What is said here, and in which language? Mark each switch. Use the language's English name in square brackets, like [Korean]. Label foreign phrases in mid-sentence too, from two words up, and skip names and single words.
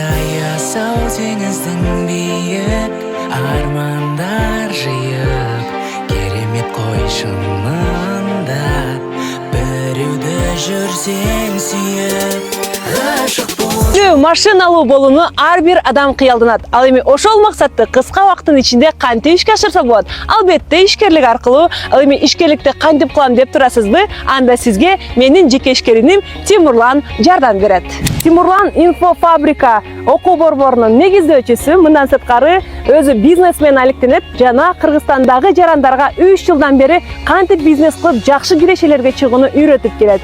[Kazakh] аясау теңіздің биік армандар жиып керемет қой шынында біреуді жүрсең сүйіп ғашық бол. [Kyrgyz] Машиналуу болууну ар бир адам кыялданат. Ал эми ошол максатты кыска убакыттын ичинде кантип ишке ашырса болот? Албетте ишкерлик аркылуу. Ал эми ишкерликти кантип кылам деп турасызбы? Анда сизге менин жеке ишкериним Тимурлан жардам берет. Тимурлан инфофабрика окуу борборунун негиздөөчүсү, мындан сырткары өзү бизнесмен алектенет жана Кыргызстандагы жарандарга 3 жылдан бери кантип бизнес кылып жакшы кирешелерге чыгууну үйрөтүп келет.